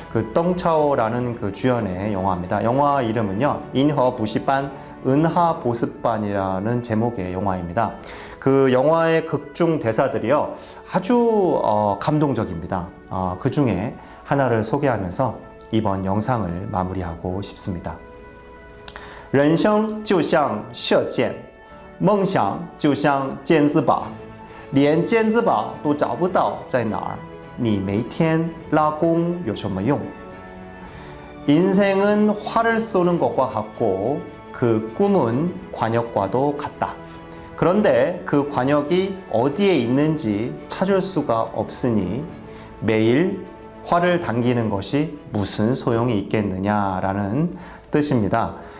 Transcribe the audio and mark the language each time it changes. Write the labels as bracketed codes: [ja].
[ko] 그 떵차오라는 그 주연의 영화입니다. 영화 이름은요, 인허 부시반 은하 보습반이라는 제목의 영화입니다. 그 영화의 극중 대사들이요, 아주 감동적입니다. 그 중에 하나를 소개하면서 이번 영상을 마무리하고 싶습니다. [zh] 人生就像射箭，梦想就像尖子靶，连尖子靶都找不到在哪儿，你每天拉弓有什么用？ [ko] 인생은 활을 쏘는 것과 같고 그 꿈은 관역과도 같다. 그런데 그 관역이 어디에 있는지 찾을 수가 없으니 매일 활을 당기는 것이 무슨 소용이 있겠느냐라는 뜻입니다.